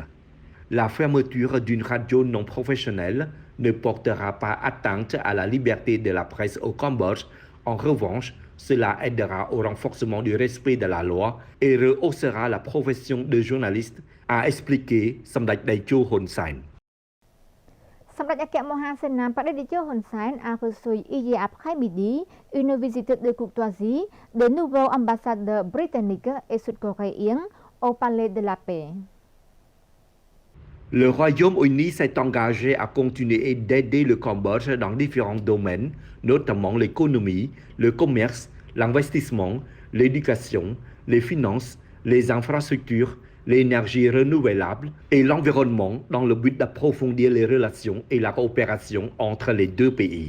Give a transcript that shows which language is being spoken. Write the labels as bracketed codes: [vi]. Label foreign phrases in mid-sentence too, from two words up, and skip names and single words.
[fr] La fermeture d'une radio non professionnelle ne portera pas atteinte à la liberté de la presse au Cambodge. En revanche, cela aidera au renforcement du respect de la loi et rehaussera la profession de journaliste, a expliqué Samdech Pradejo Hun Sen. Samdech Akek Mohasenam Pradejo Hun Sen a reçu hier après-midi une visite de courtoisie des nouveaux ambassadeurs britanniques et sud-coréens au Palais de la Paix. Le Royaume-Uni s'est engagé à continuer d'aider le Cambodge dans différents domaines, notamment l'économie, le commerce, l'investissement, l'éducation, les finances, les infrastructures, l'énergie renouvelable et l'environnement dans le but d'approfondir les relations et la coopération entre les deux pays.